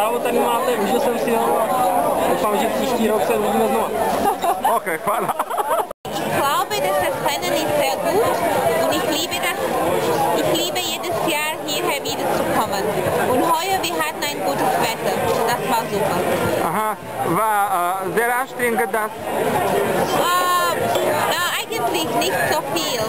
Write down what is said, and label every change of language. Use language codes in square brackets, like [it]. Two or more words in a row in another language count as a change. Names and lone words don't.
[cs] animate, užil jsem si ho a doufám, že příští rok se uvidíme znovu. [hr] Ok, hvala. [de] Ich glaube, dass das Rennen ist sehr gut und ich liebe jedes Jahr hierher wiederzukommen. Und heuer, wir hatten ein gutes Wetter. Das war super. Aha, war sehr anstrengend das? Eigentlich nicht so viel.